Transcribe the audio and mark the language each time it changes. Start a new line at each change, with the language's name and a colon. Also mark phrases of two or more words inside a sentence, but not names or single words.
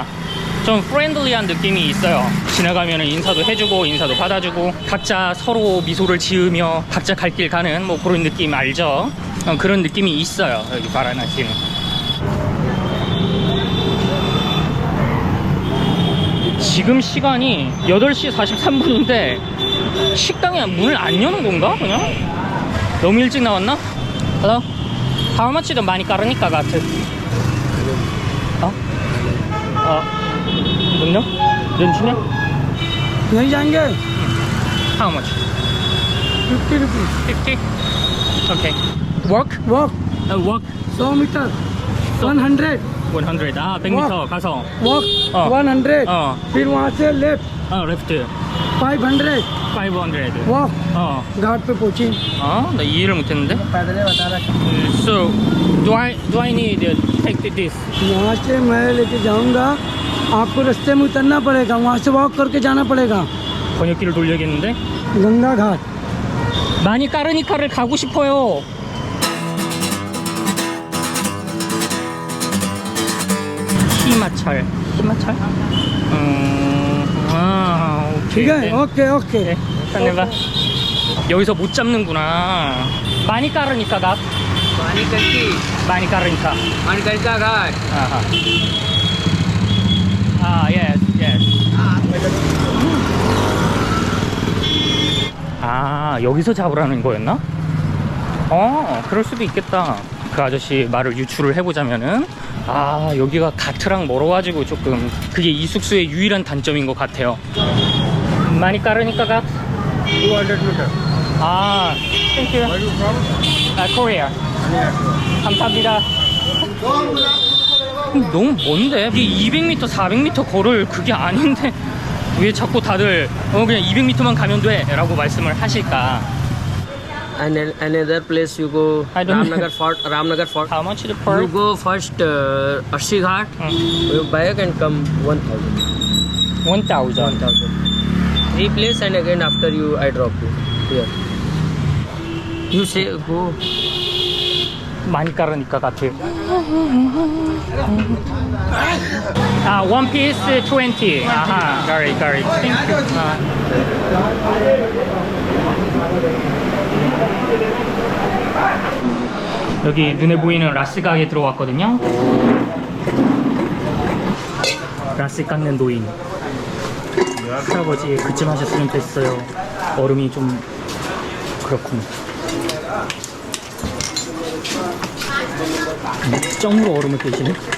Korean: 좀 프렌들리한 느낌이 있어요. 지나가면 인사도 해주고 인사도 받아주고 각자 서로 미소를 지으며 각자 갈 길 가는 뭐 그런 느낌 알죠? 그런 느낌이 있어요, 여기 바라나시는. 지금 시간이 8시 43분인데 식당에 문을 안 여는 건가? 그냥? 너무 일찍 나왔나?
English: Hello? How much is 많이 까르니까 같은?
Korean: 뭔요? 렌치네?
Hindi: यहीं जाएंगे
English: How much?
Hindi: 50 रुपीज
English: 50? Okay. Walk? वॉक Walk
Hindi: 100 मीटर 100 100.
Korean: 100m 가서.
English: वॉक
Korean: 어. 100 어.
Hindi: फिर वहाँ से लेफ्ट
English: left 500 500.
Hindi: वॉक घाट पे पहुँची
Korean: 나 이해를 못했는데.
Hindi: पैदल बता रहा
English: So do I need to take this?
Hindi: यहाँ से मैं लेके जाऊँगा आपको रास्ते में उतरना पड़ेगा वहाँ से वॉक करके जाना पड़ेगा
Korean: 번역기를 돌려야겠는데.
Hindi: गंगा घाट
Korean: 많이 까르니카를 가고 싶어요. 희마철. 오케이.
Hindi: ठीक है
English: OK OK
Korean: 네, 내봐. 여기서 못 잡는구나. 많이 까르니까가. 많이 까르니까.
Hindi: गंगा घाट
Korean: 아하. yes. 여기서 잡으라는 거였나? 그럴 수도 있겠다. 그 아저씨 말을 유추를 해보자면은 여기가 가트랑 멀어가지고 조금 그게 이 숙소의 유일한 단점인 것 같아요. 많이 까르니까 가?
Hindi: 200 मीटर
Korean: 땡큐. 코리아. 감사합니다. 너무 먼데? 이게 200m, 400m 걸을 그게 아닌데 왜 자꾸 다들 그냥 200m만 가면 돼 라고 말씀을 하실까?
English: And another place you go I don't know. Ramnagar Fort. How much is the per? You go first Arshi Ghat. You back and come 1,000. 1,000. 3 place and again after you I drop you here. You say go.
Korean: 많이 까르니까 같아.
English: One piece 20. 아하, got it. Thank you.
Korean: 여기 눈에 보이는 라스 가게에 들어왔거든요. 라스 깎는 노인. 할아버지 그쯤 하셨으면 됐어요. 얼음이 좀 그렇군. 쩡으로 얼음을 깨시네.